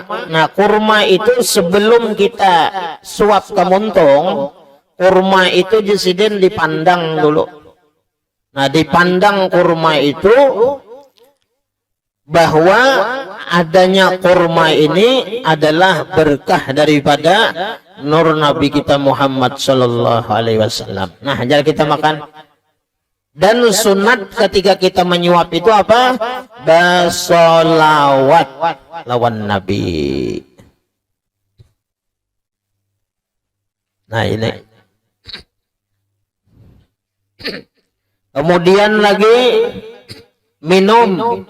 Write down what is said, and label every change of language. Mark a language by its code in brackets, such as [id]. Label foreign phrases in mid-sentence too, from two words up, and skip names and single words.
[bjn] Nah, kurma itu sebelum kita suap ke muntung, kurma itu disiden dipandang dulu. Nah, dipandang kurma itu bahwa adanya kurma ini adalah berkah daripada nur Nabi kita Muhammad [ar] sallallahu alaihi wasallam. [bjn] Nah, jadi kita makan. Dan sunat ketika kita menyuap itu apa? Bersolawat lawan Nabi. Nah, ini. Kemudian lagi minum.